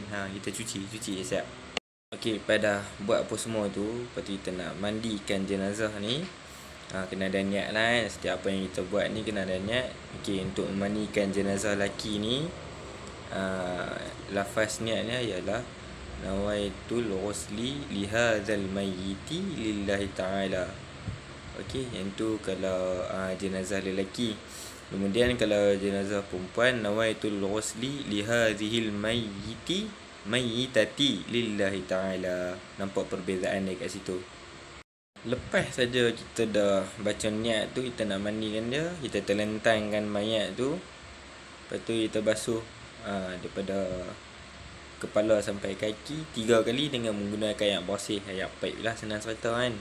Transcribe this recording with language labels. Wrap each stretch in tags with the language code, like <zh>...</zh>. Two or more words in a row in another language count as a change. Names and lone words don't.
<ms>Kita cuci siap-siap. Okey, lepas dah buat apa semua tu, lepas tu kita nak mandikan jenazah ni. Kena ada niat lah kan. Setiap apa yang kita buat ni kena ada niat. Okey, untuk memandikan jenazah lelaki ni, lafaz niatnya ialah</ms> <ar>نويت الغسل لهذا الميت لله تعالى.</ar> <ms>Okey, yang tu kalau jenazah lelaki. Kemudian kalau jenazah perempuan,</ms> <ar>نويت الغسل لهذه الميتة لله تعالى.</ar> <ms>Nampak perbezaan dia kat situ. Lepas saja kita dah baca niat tu, kita nak mandikan dia, kita terlentangkan mayat tu. Lepas tu kita basuh daripada kepala sampai kaki 3 kali dengan menggunakan air bersih, air paip lah, senang cerita kan.</ms>